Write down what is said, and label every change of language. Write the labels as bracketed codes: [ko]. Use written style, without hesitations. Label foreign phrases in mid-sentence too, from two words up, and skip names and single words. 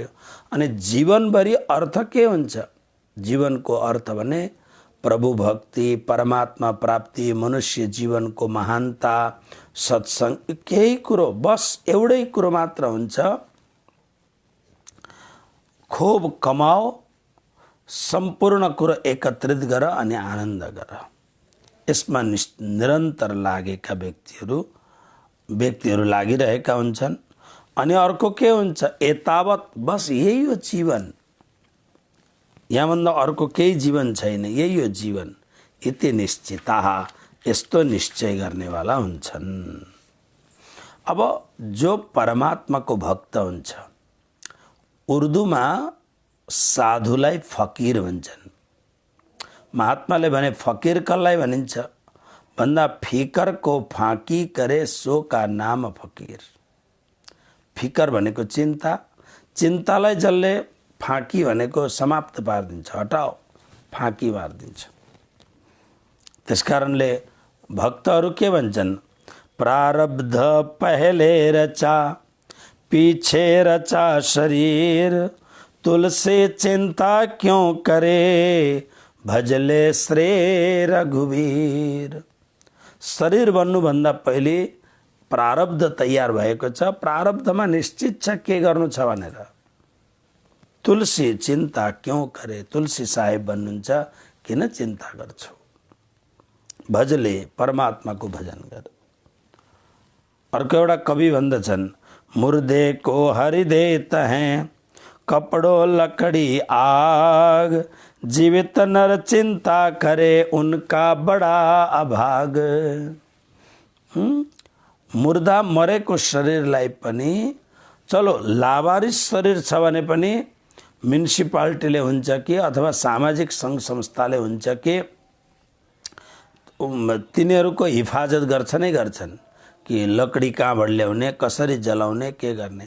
[ne] अनि जीवनभरि अर्थ के हुन्छ? जीवनको अर्थ भने प्रभु भक्ति, परमात्मा प्राप्ति, मनुष्य जीवनको महानता, सत्संग, केही कुरो, बस एउटै कुरो मात्र हुन्छ, [hi] खूब कमाओ, [ne] सम्पूर्ण कुरो एकत्रित गर अनि आनन्द गर। यसमा निरन्तर लागेका व्यक्तिहरू लागिरहेका हुन्छन्। अनि अर्को के हुन्छ? एतावत, बस यही हो जीवन, यहाँभन्दा अर्को केही जीवन छैन, यही हो जीवन। [sa] इति निश्चिताः, [ne] यस्तो निश्चय गर्नेवाला हुन्छन्। अब जो परमात्माको भक्त हुन्छ, उर्दूमा साधुलाई फकीर भन्छन्। महात्माले भने फकीर कसलाई भनिन्छ भन्दा फिकरको [hi] फाँकी करे सो का नाम फकीर। [ne] फिकर भनेको चिन्ता, चिन्तालाई जसले फाँकी भनेको समाप्त पारिदिन्छ, हटाओ, फाँकी मारिदिन्छ। त्यसकारणले भक्तहरू के भन्छन्? [hi] प्रारब्ध पहले रचा पीछे रचा शरीर, तुलसी चिंता क्यों करे भजले श्रेय रघुवीर। [ne] शरीर बन्नुभन्दा पहिले प्रारब्ध तयार भएको छ, प्रारब्धमा निश्चित छ के गर्नु छ भनेर। [hi] तुलसी चिंता क्यों करे, [ne] तुलसी साहेब भन्नुहुन्छ किन चिन्ता गर्छौ, भजले परमात्माको भजन गर। अर्को एउटा कवि भन्दछन्, [hi] मुर्दे को हरिदे तहें कपड़ो लकड़ी आग, जीवित नर चिंता करे उनका बडा अभाग। [ne] मुर्दा मरेको शरीरलाई पनि, चलो लावारिस शरीर छ भने पनि म्युनिसिपालिटीले हुन्छ कि अथवा सामाजिक सङ्घ संस्थाले हुन्छ कि तिनीहरूको हिफाजत गर्छनै गर्छन् कि लकडी कहाँबाट ल्याउने, कसरी जलाउने, के गर्ने।